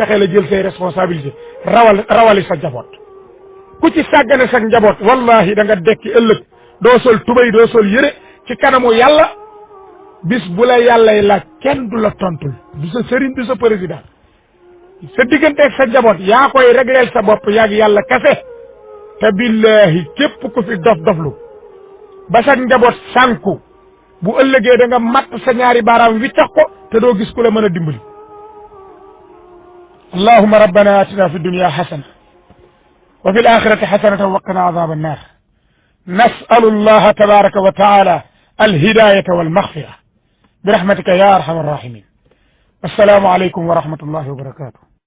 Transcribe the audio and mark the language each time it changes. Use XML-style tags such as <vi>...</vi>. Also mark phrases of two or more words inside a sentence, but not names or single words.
<wo>fexe la jël say responsabilité rawali sa njaboot ku ci sàggane sa njaboot wallahi da nga dekki ëllëg doo sol tubay doo sol yëre ci kanamu yàlla bis bu la yàllay laaj kenn du la tontul du sa sëriñ du sa président sa digganteeg sa njaboot yaa koy régleel sa bopp yaag yàlla kase te billahi képp ku fi dof-doflu ba sa njaboot sànku bu ëllëgee da nga matt sa ñaari baaraam wiccax ko te doo gis ku la mën a dimbali</wo> <ar>اللهم ربنا آتنا في الدنيا حسنة وفي الآخرة حسنة وقنا عذاب النار نسأل الله تبارك وتعالى الهداية والمغفرة برحمتك يا أرحم الراحمين السلام عليكم ورحمة الله وبركاته</ar>